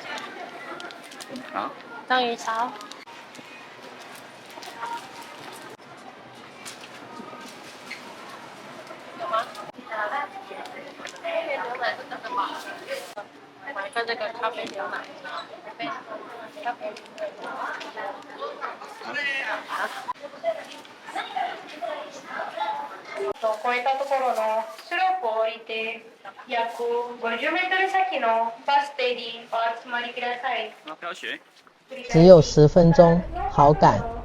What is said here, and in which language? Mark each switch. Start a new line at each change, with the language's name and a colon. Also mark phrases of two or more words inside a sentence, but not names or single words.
Chinese: 好，章鱼烧。有吗？牛奶是真的吗？买个这个咖啡牛奶，咖啡。
Japanese: 越えたところのスロープを降りて約50メートル先のバス停にお集まりください。
Chinese: 只有10分钟，好赶。